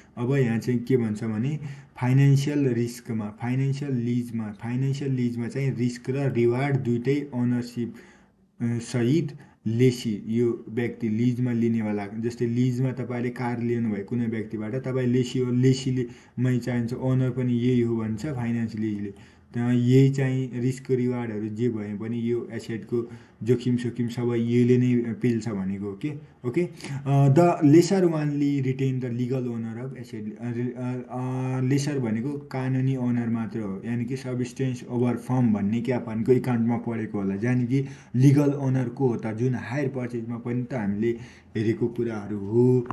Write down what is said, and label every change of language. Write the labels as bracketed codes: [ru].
[ne] अब यहाँ चाहिँ के भन्छ भने फाइनेन्सियल रिस्कमा, फाइनेन्सियल लिजमा चाहिँ रिस्क र रिवार्ड दुइटै ओनरसिप सहित लेसी, यो व्यक्ति लिजमा लिनेवाला। जस्तै लिजमा तपाईँले कार लिनुभयो कुनै व्यक्तिबाट, तपाईँ लेसी हो, लेसीले मै चाहिन्छ, ओनर पनि यही हो भन्छ फाइनेन्स लिजले। त्यहाँ यही चाहिँ रिस्क रिवार्डहरू जे भए पनि यो एसेटको जोखिम सोखिम सबै यहीले नै पेल्छ भनेको हो के। [en] Okay, the lessor only retain the legal owner of asset. [ne] Lesser भनेको कानुनी ओनर मात्र हो, यानि कि सब्सटेन्स ओभर फर्म भन्ने क्यापानको एकाउन्टमा पढेको होला, यानि कि लिगल ओनर को हो त, जुन हायर पर्चेजमा पनि त हामीले हेरेको कुराहरू हो।